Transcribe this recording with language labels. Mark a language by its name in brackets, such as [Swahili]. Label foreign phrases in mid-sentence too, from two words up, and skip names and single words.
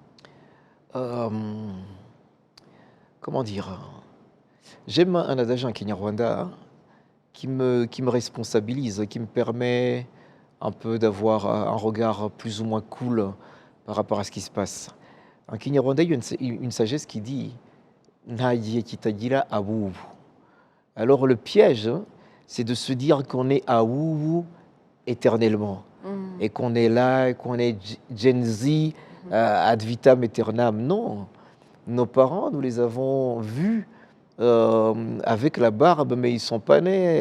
[French] Comment dire? J'aime un adage en Kinyarwanda qui me responsabilise, qui me permet un peu d'avoir un regard plus ou moins cool par rapport à ce qui se passe. En Kinyarwanda, il y a une sagesse qui dit [Kinyarwanda] Nta gihe kitagira abubu. [French] Alors le piège, c'est de se dire qu'on est abubu éternellement et qu'on est là, qu'on est Gen Z [Latin] ad vitam aeternam. [French] Non. Nos parents, nous les avons vus avec la barbe, mais ils ne sont pas nés.